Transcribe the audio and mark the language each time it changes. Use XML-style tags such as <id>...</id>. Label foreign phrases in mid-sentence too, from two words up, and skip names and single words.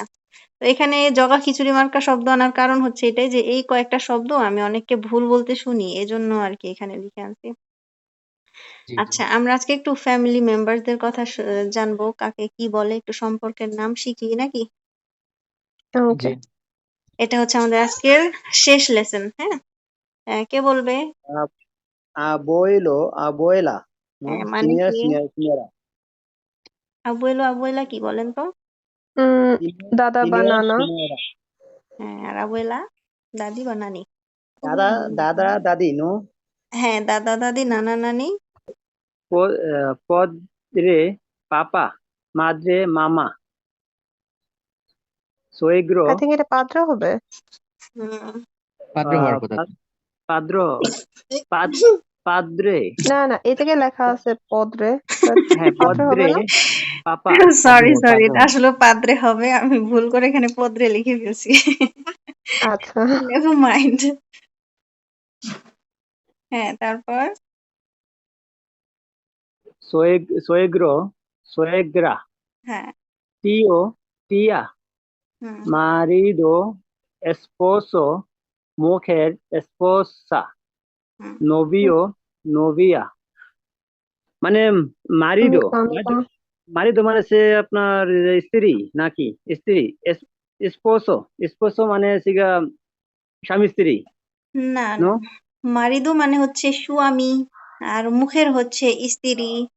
<bn>তো এখানে জগা খিচুড়ি মার্কা শব্দ আনার কারণ হচ্ছে এটাই, যে এই কয়েকটা শব্দ আমি অনেককে ভুল বলতে শুনি, এজন্য আর কি এখানে লিখে আনছি। জি জি আচ্ছা, আমরা আজকে একটু</bn> <en>family members</en> <bn>কথা জানবো, কাকে কি বলে, একটু সম্পর্কের নাম শিখি নাকি? ওকে। জি এটা হচ্ছে আমাদের আজকের শেষ লেসন। হ্যাঁ, কে বলবে?</bn> <es>Ab- Abuelo, abuela, ¿no?</es> <bn>মানে</bn> <es>Señor,</es> <bn>কি?</bn> <es>señora, señora.</es> <bn>আবুয়েলো, আবুয়েলা কি বলেন তো? উম</bn> <es>Señor,</es> <bn>দাদা বা</bn> <es>señor,</es> <bn>নানা।</bn> <es>señora.</es> <bn>হ্যাঁ, আর আবুয়েলা দাদি বা নানি।</bn> <es>Dada, dada, daddy, ¿no?</es> <bn>হ্যাঁ, দাদা দাদি, নানা নানি।</bn> <es>Padre, papá, madre, mamá,</es> <bn>আই</bn> <es>suegro,</es> <bn>থিঙ্ক এটা পাত্রা হবে। হুম। পাত্র হওয়ার কথা</bn> <es>padro, padre,</es> <bn>না না, এই জায়গায় লেখা আছে পদরে, বাট হ্যাঁ পাত্রা হবে</bn> <es>padre,</es> <bn>না।</bn> <es>papá,</es> <bn>সরি পাদ্রে সরি, পাদ্রে এটা আসলে পাদ্রে হবে, আমি ভুল করে এখানে পদ্রে লিখে ফেলছি। আচ্ছা।</bn> <en>never mind.</en> <bn>হ্যাঁ, তারপর</bn> <es>suegro, suegra,</es> <bn>হ্যাঁ,</bn> <es>tío, tía,</es> <bn>হুম</bn> <es>marido, esposo, mujer, esposa,</es> <bn>হুম</bn> <es>novio, novia। মানে মারিদো,</es> <bn>বুঝলাম না। মারিদো মানে সে আপনার স্ত্রী নাকি? স্ত্রী। স্পোসো, স্পোসো মানে সিগা স্বামী স্ত্রী। না নো, না মারিদো মানে হচ্ছে স্বামী আর মুখের হচ্ছে স্ত্রী।</bn>